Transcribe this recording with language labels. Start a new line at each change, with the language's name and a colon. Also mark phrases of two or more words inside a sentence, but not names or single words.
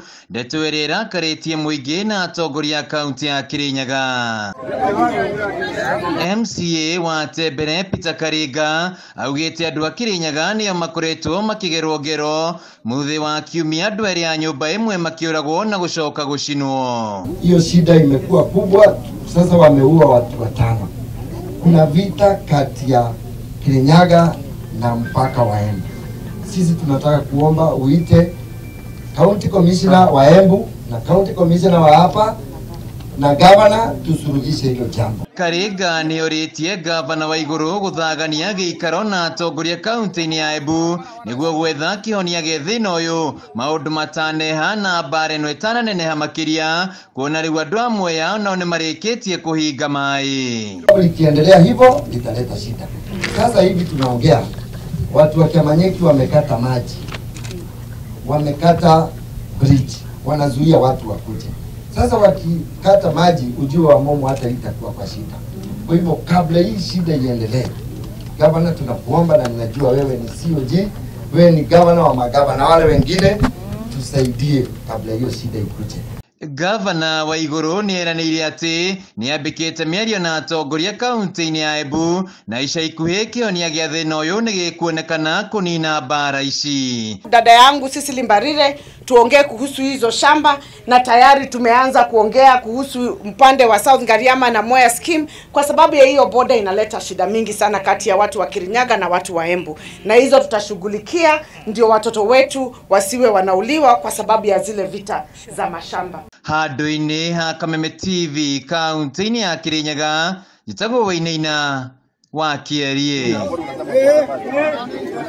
Kikuyu: Ndeto ĩrĩa ĩrakarĩtie mũingĩ na atongoria a kaunti ya Kirinyaga. MCA wa Tembere Peter Karinga augĩte andũ a Kirinyaga nĩo makoretwo makĩgerwo ngero mũthĩ wa kiumia, andũ erĩ a nyũmba ĩmwe makĩũragwo na gũcoka gũcinwo.
Swahili: Hiyo shida imekuwa kubwa, sasa wameua watu watano. Kuna vita kati ya Kirinyaga na mpaka wa Embu. Sisi tunataka kuomba uite
English: County Commissioner
Swahili: wa Embu na
English: County Commissioner
Swahili: wa hapa na governor tusuluhishe hilo jambo.
Kikuyu: Karinga nĩ orĩtie gavana wa igũrũ gũthagania gĩikaro na atongoria kaunti-inĩ ya Embu nĩguo gwetha kĩhonia gĩa thĩna ũyũ, maũndũ mataneha na mbara ĩno ĩtananeneha makĩria, kuona rĩu andũ a Mwea nao nĩ marĩkĩtie kũhinga maĩ.
Swahili: Likiendelea hivyo litaleta shida. Sasa hivi tunaongea, watu wa Kiamanyeki wamekata maji, wamekata bridge, wanazuia watu wakuje. Sasa wakikata maji, ujio wa Momo hata itakuwa kwa shida. Kwa hivyo kabla hii shida iendelee, gavana tunakuomba, na ninajua wewe ni COG, wewe ni gavana wa magavana wale wengine, tusaidie kabla hiyo shida ikuje.
Kikuyu: Gavana wa igũrũ nĩ eranĩire atĩ nĩ ambĩkĩte mĩario na atongoria kaunti-inĩ ya Embu na ica ikuhĩ kĩhonia gĩa thĩna ũyũ nĩ gĩkuonekana kũnina mbara ici.
Swahili: Dada yangu Cecily Mbarire, tuongee kuhusu hizo shamba, na tayari tumeanza kuongea kuhusu mpande wa South Ngariama na Mwea scheme, kwa sababu ya hiyo boda inaleta shida mingi sana kati ya watu wa Kirinyaga na watu wa Embu, na hizo tutashughulikia ndio watoto wetu wasiwe wanauliwa kwa sababu ya zile vita za mashamba.
Kikuyu: Handũ-inĩ ha Kameme TV kaunti-inĩ ya Kirinyaga, njĩtagwo Wainaina wa Kĩarie.